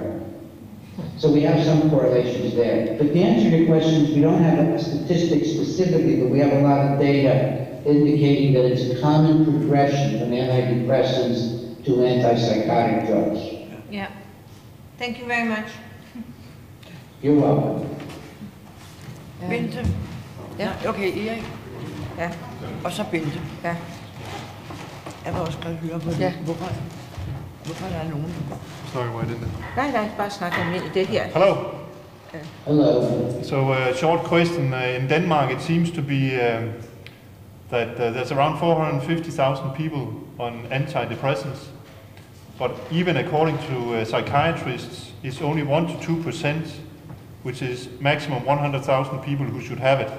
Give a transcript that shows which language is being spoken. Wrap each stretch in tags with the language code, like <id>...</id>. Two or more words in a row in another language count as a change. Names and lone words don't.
<en>So we have some correlations there. But to answer your questions, we don't have a statistic specifically, but we have a lot of data indicating that it's a common progression from antidepressants to antipsychotic drugs. Yeah. Thank you very much. You're welcome.</en> <da>Bente. Ja. Okay, Erik. Ja. Og så Bente. Ja. Jeg vil også gerne høre på det. Ja. Hvorfor er der nogen?</da> <en>Sorry, why didn't it?</en> <da>Nej, bare snakke om det her.</da> <en>Hello. Hello. So, short question. In Denmark, it seems to be that there's around 450,000 people on antidepressants, but even according to psychiatrists, it's only 1 to 2%, which is maximum 100,000 people who should have it.</en>